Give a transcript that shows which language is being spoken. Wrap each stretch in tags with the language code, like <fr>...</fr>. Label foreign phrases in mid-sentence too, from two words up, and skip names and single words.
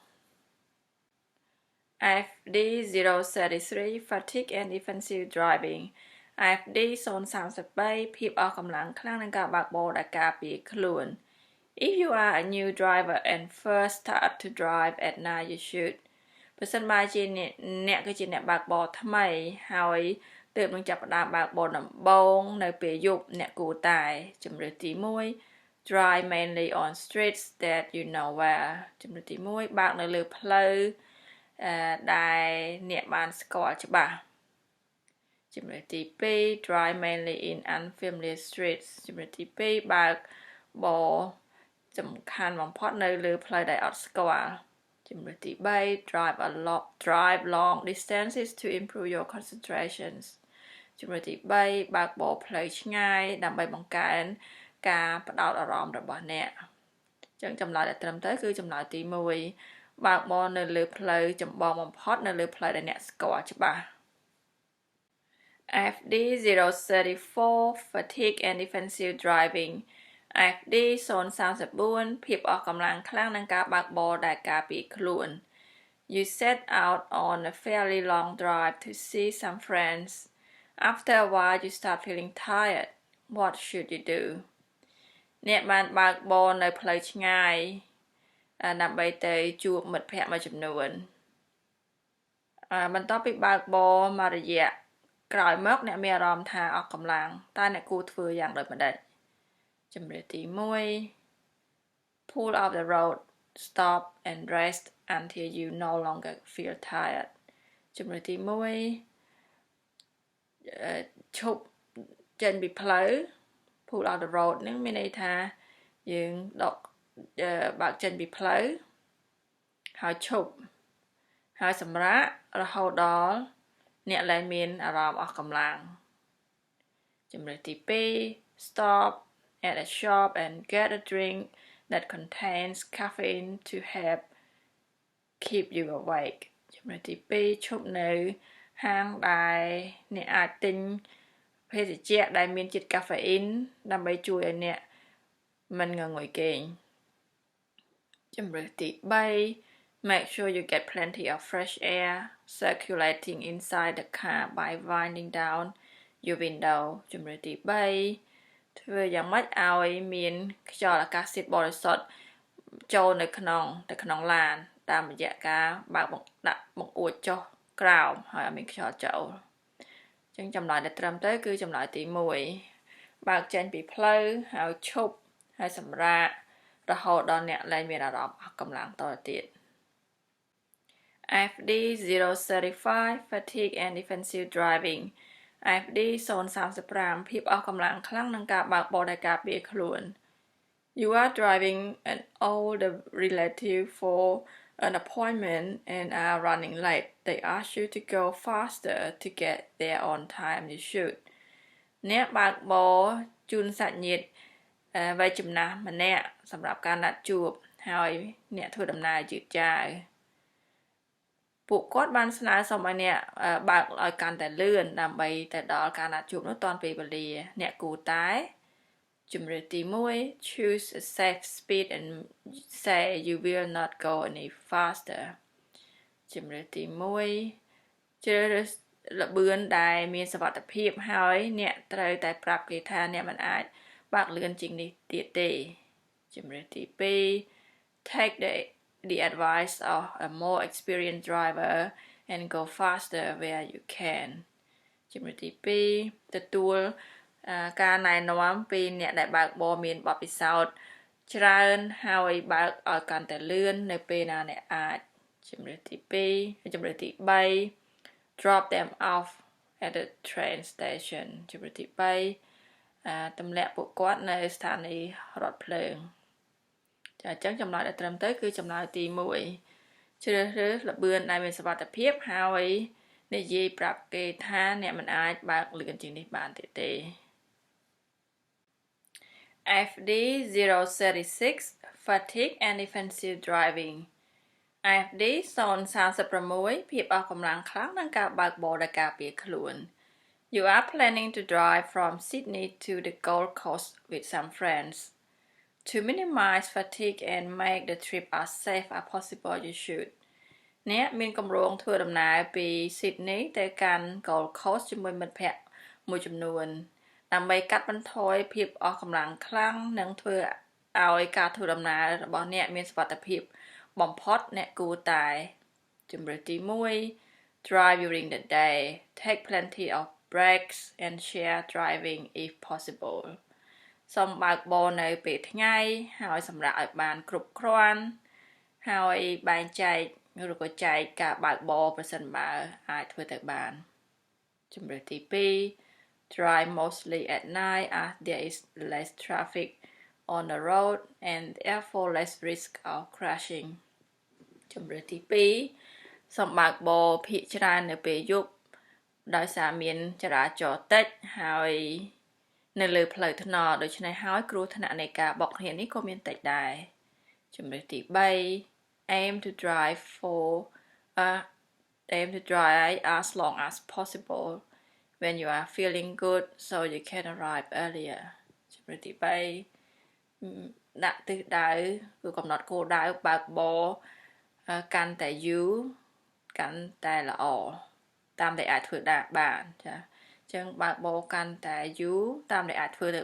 <en>FD 033 Fatigue and Defensive Driving FD 033</en> <km>ភាពអស់កម្លាំងខ្លាំងនឹងការបើកបរដែលការពារខ្លួន</km> <en>If you are a new driver and first start to drive at night you should</en> <km>ប្រសិនបើជាអ្នកគឺជាអ្នកបើកបរថ្មីហើយទើបនឹងចាប់ផ្ដើមបើកប រដំបូងនៅពេលយប់អ្នកគួរតែជំរើសទី1</km> <en>Drive mainly on streets that you know well</en> <km>ជំរើសទី1បើកនៅ លើផ្លូវដែលអ្នកបានស្គាល់ច្បាស់ជំរើសទី2</km> <en>Drive mainly in unfamiliar streets</en> <km>ជំរើសទី 2បើកបរសំខាន់បំផុតនៅលើផ្លូវដែលអត់ស្គាល់ជំរើសទី3</km> <en>drive long distances to improve your concentrations</en> <km>ជំរើសទី3បើកបរផ្លូវឆ្ងាយដើម្បីបង្កើនការផ្ដោតអារម្មណ៍របស់អ្នកអញ្ចឹងចម្លើយដែលត្រឹមត្រូវគឺចម្លើយទី1បើកបរនៅលើផ្លូវចម្បងបំផុតនៅលើផ្លូវដែលអ្នកស្គាល់ច្បាស់</km> <en>FD 034 Fatigue and Defensive Driving FD 034</en> <km>ភាពអស់កម្លាំងខ្លាំងនឹងការបើកបរដែលការពារខ្លួន</km> <en>You set out on a fairly long drive to see some friends After a while you start feeling tired. What should you do?</en> <km>អ្នកបានបើកបរនៅផ្លូវឆ្ងាយដើម្បីទៅជួបមិត្តភ័ក្តិមួយចំនួនបន្ទាប់ពីបើកបរមករយៈក្រោយមកអ្នកមានអារម្មណ៍ថាអស់កម្លាំងតើអ្នកគួរធ្វើយ៉ាងដូចម្តេចជំរាបទី1</km> <en>Pull off the road stop and rest until you no longer feel tired</en> <km>ជំរាបទី1ឈប់ចេញពី ផ្លូវ</km> <en>Pull off the road</en> <km>នឹងមានន័យថាយើងដកបើកចេញពីផ្លូវហើយឈប់ហើយសម្រាករហូតដល់អ្នកឡើងមានអារម្មណ៍អស់កម្លាំងជំរាបទី2</km> <en>Stop at a shop and get a drink that contains caffeine to help keep you awake</en> <km>ជំរាបទី2ឈប់នៅហាងដែលអ្នកអាចទិញភេសជ្ជៈដែលមានជាតិកាហ្វេអ៊ីនដើម្បីជួយឲ្យអ្នកមិនងងុយគេងជំរាបទី3</km> <en>Make sure you get plenty of fresh air circulating inside the car by winding down your window</en> <km>ជំរាបទី3ធ្វើយ៉ាងម៉េចឲ្យមានខ្យល់អាកាសធាតុបរិសុទ្ធចូលនៅក្នុងឡានតាមរយៈការបើកដាក់បង្អួចចុះក្រោមហើយឲ្យមានខ្យល់ចូលអញ្ចឹងចម្លើយដែលត្រឹមត្រូវគឺចម្លើយទី1បើកចេញពីផ្លូវហើយឈប់ហើយសម្រាករហូតដល់អ្នកលែងមានអារម្មណ៍អស់កម្លាំងតទៅទៀត</km> <en>FD 035 fatigue and defensive driving FD 035</en> <km>ភាពអស់កម្លាំងខ្លាំងនឹងការបើកបរដែលការពារខ្លួន</km> <en>You are driving an older relative for an appointment and are running late. They ask you to go faster to get there on time. You should.</en> <km>អ្នកបើកបរជូនសាច់ញាតិវ័យចំណាស់ម្នាក់សម្រាប់ការណាត់ជួបហើយអ្នកធ្វើដំណើរយឺតយ៉ាវពួកគាត់បានស្នើសុំឲ្យអ្នកបើកឲ្យកាន់តែលឿនដើម្បីទៅដល់ការណាត់ជួបនោះទាន់ពេលវេលាអ្នកគួរតែជំរាបទី1</km> <en>choose a safe speed and say you will not go any faster</en> <km>ជំរាបទី1ជ្រើសរើសល្បឿនដែលមានសុវត្ថិភាពហើយអ្នកត្រូវតែប្រាប់គេថាអ្នកមិនអាចបើកលឿនជាងនេះទៀតទេជំរាបទី2</km> <en>take the advice of a more experienced driver and go faster where you can</en> <km>ជំរាបទី2ទទួលការណែនាំពីអ្នកដែលបើកបរមានបទពិសោ ធន៍ច្រើនហើយបើកឲ្យកាន់តែលឿននៅពេលណាអ្នកអាចជំរាបទី2ជំរាបទី3</km> <en>drop them off at the train station</en> <km>ជំរាបទី3ទម្លាក់ពួកគាត់នៅស្ថានីយ៍រថភ្លើងចាអញ្ចឹងចម្លើយដែលត្រឹមត្រូវគឺចម្លើយទី1ជ្រើសរើសល្បឿនដែលមានសុវត្ថិភាពហើយនិយាយប្រាប់គេថាអ្នកមិនអាចបើកលឿនជាងនេះបានទៀតទេ</km> <en>FD 036 Fatigue and Defensive Driving FD 036</en> <km>ភាពអស់កម្លាំងខ្លាំងនិងការបើកបរដែលការពារខ្លួន</km> <en>You are planning to drive from Sydney to the Gold Coast with some friends. To minimize fatigue and make the trip as safe as possible, you should.</en> <km>អ្នកមានគម្រោងធ្វើដំណើរពី Sydney ទៅកាន់ Gold Coast ជាមួយមិត្តភ័ក្តិមួយចំនួនដើម្បីកាត់បន្ថយភាពអស់កម្លាំងខ្លាំងនិងធ្វើឲ្យការធ្វើដំណើររបស់អ្នកមានសុវត្ថិភាពបំផុតអ្នកគួរតែជំរាបទី1</km> <en>Drive during the day. Take plenty of breaks and share driving if possible.</en> <km>សូមបើកបរនៅពេលថ្ងៃហើយសម្រាប់ឲ្យបានគ្រប់គ្រាន់ហើយបែងចែកឬក៏ចែកការបើកបរប្រសិ នបើអាចធ្វើទៅបានជំរាបទី2</km> <en>Drive mostly at night as there is less traffic on the road and therefore less risk of crashing</en> <km>ជំរាបទី2សូមបើកបរភាគច្រើននៅពេលយប់ដោយសារមានចរាចរណ៍តិចហើយនៅលើផ្លូវថ្នល់ដូច្នេះហើយគ្រោះថ្នាក់នៃការបោកគ្នានេះក៏មានតិចដែរជំរាបទី3</km> <en>aim to drive as long as possible when you are feeling good so you can arrive earlier</en> <km>ជំរាបទី3ដាក់ទិសដៅគឺកំណត់គោល ដៅបើកបរកាន់តែយូរកាន់តែល្អតាមដែលអាចធ្វើបានចាអញ្ចឹងបើកបរកាន់តែយូរតាមដែលអាចធ្វើទៅ</km>